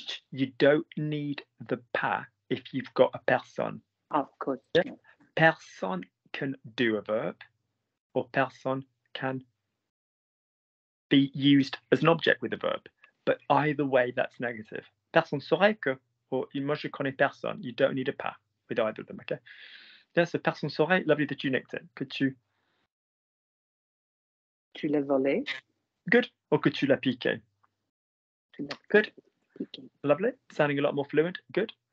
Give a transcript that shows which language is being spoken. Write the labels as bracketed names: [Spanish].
[English] You don't need the pas if you've got a person. Of course. Yeah. Personne can do a verb, or personne can be used as an object with a verb. But either way, that's negative. [French] Personne saurait que, [English] or [French] moi je connais personne. [English] You don't need a pas with either of them, okay? Yeah, so [French] personne saurait, [English] lovely that you nicked it. [French] Que tu l'as volé. [English] Good. [French] Or que tu l'as piqué. Good. Piqué. [English] Lovely. Sounding a lot more fluent. Good.